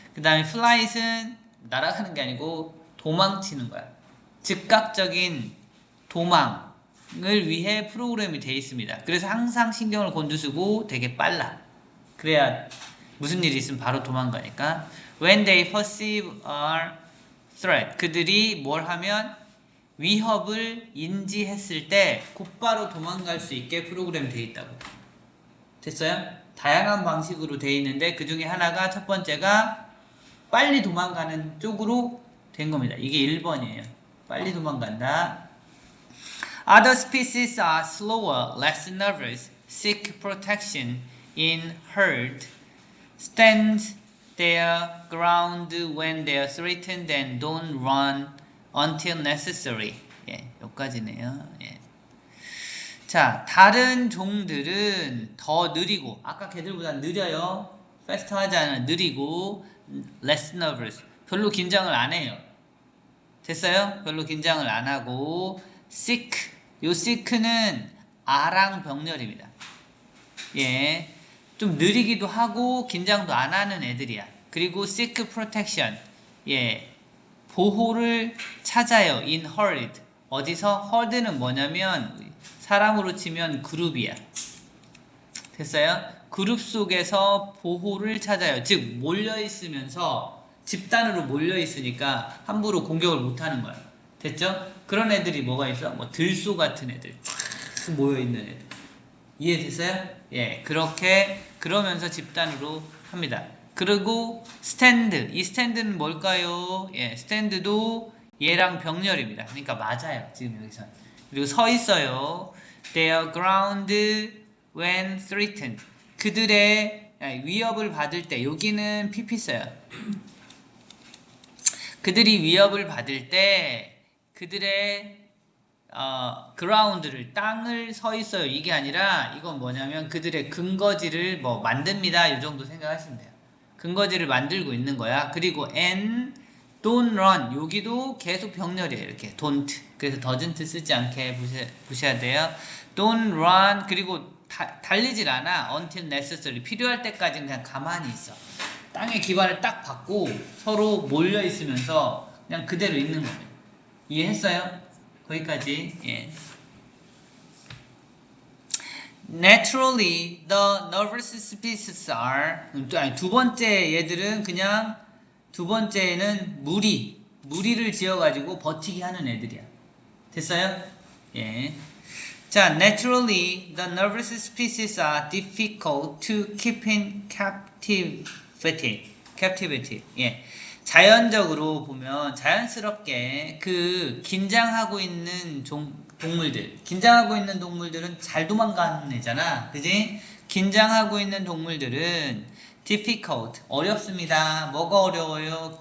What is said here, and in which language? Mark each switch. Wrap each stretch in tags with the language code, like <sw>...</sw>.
<ko>그 다음에 플라이트는 날아가는 게 아니고 도망치는 거야. 즉각적인 도망을 위해 프로그램이 돼 있습니다. 그래서 항상 신경을 곤두쓰고 되게 빨라. 그래야 무슨 일이 있으면 바로 도망가니까.</ko> <en>When they perceive a threat.</en> <ko>그들이 뭘 하면 위협을 인지했을 때 곧바로 도망갈 수 있게 프로그램 돼 있다고. 됐어요? 다양한 방식으로 돼 있는데 그 중에 하나가 첫 번째가 빨리 도망가는 쪽으로 된 겁니다. 이게 1번이에요. 빨리 도망간다.</ko> <en>Other species are slower, less nervous, seek protection in herd, stand their ground when they are threatened and don't run until necessary.</en> <ko>여기까지네요. 자, 다른 종들은 더 느리고 아까 걔들보다 느려요. fast 하지 않아. 느리고</ko> <en>less nervous.</en> <ko>별로 긴장을 안 해요. 됐어요? 별로 긴장을 안 하고 seek. 요 seek는 아랑병렬입니다. 좀 느리기도 하고 긴장도 안 하는 애들이야.</ko> <en>그리고 seek protection.</en> <ko>보호를 찾아요.</ko> <en>in herd.</en> <ko>어디서? herd는 뭐냐면 사람으로 치면 그룹이야. 됐어요? 그룹 속에서 보호를 찾아요. 즉 몰려있으면서 집단으로 몰려있으니까 함부로 공격을 못하는 거야. 됐죠? 그런 애들이 뭐가 있어? 뭐 들소 같은 애들 쫙 모여있는 애들. 이해됐어요? 그렇게 그러면서 집단으로 합니다. 그리고 스탠드. 이 스탠드는 뭘까요? 스탠드도 얘랑 병렬입니다. 그러니까 맞아요. 지금 여기서. 그리고 서 있어요.</ko> <en>They are ground when threatened.</en> <ko>그들의 위협을 받을 때 여기는 PP 써요. 그들이 위협을 받을 때 그들의 그라운드를 땅을 서 있어요. 이게 아니라 이건 뭐냐면 그들의 근거지를 뭐 만듭니다. 이 정도 생각하시면 돼요. 근거지를 만들고 있는 거야. 그리고 N</ko> <en>don't run.</en> <ko>여기도 계속 병렬이에요. 이렇게</ko> <en>don't.</en> <ko>그래서 doesn't 쓰지 않게 보셔야 돼요.</ko> <en>don't run.</en> <ko>그리고 달리질 않아.</ko> <en>until necessary.</en> <ko>필요할 때까지 그냥 가만히 있어. 땅에 기반을 딱 받고 서로 몰려 있으면서 그냥 그대로 있는 거예요. 이해했어요? 거기까지. 예.</ko> <en>Naturally, the nervous species are.</en> <ko>아니, 두 번째 얘들은 그냥 두 번째는 무리를 지어가지고 버티기 하는 애들이야. 됐어요? 예.</ko> <en>자, naturally, the nervous species are difficult to keep in captivity.</en> <ko>예. 자연적으로 보면 자연스럽게 그 긴장하고 있는 긴장하고 있는 동물들은 잘 도망가는 애잖아. 그지? 긴장하고 있는 동물들은 difficult, 어렵습니다. 뭐가 어려워요?</ko>